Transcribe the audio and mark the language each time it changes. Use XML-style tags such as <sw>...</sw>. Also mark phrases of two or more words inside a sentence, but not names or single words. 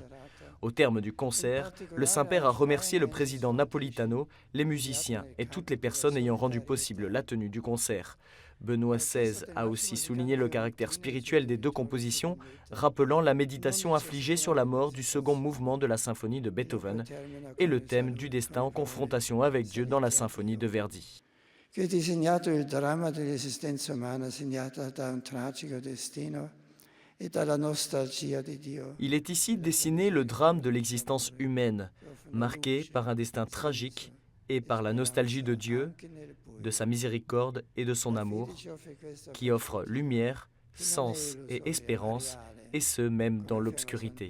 <fr>Au terme du concert, le Saint-Père a remercié le président Napolitano, les musiciens et toutes les personnes ayant rendu possible la tenue du concert. Benoît XVI a aussi souligné le caractère spirituel des deux compositions, rappelant la méditation affligée sur la mort du second mouvement de la symphonie de Beethoven et le thème du destin en confrontation avec Dieu dans la symphonie de Verdi.</fr> <it>Che ha disegnato il dramma dell'esistenza umana segnata da un tragico destino e dalla nostalgia di Dio.</it> <fr>Il est ici dessiné le drame de l'existence humaine, marqué par un destin tragique et par la nostalgie de Dieu, de sa miséricorde et de son amour, qui offre lumière, sens et espérance, et ce même dans l'obscurité.</fr>